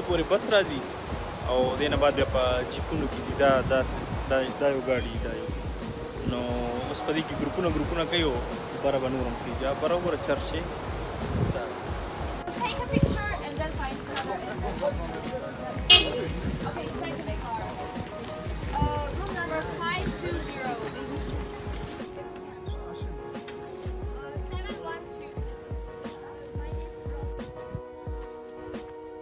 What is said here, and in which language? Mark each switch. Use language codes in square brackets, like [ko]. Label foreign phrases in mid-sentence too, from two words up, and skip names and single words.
[ps] بس راځي او دې نه بعد بیا په جیپونو کې ځي دا یو ګاډي دا یو نو اوس په دې کې ګروپونه کوي او بره به نور هم کېږي بره وګوره چرچ یې [en] Take a picture and then find each other. Okay, second car. Room number 520. 712.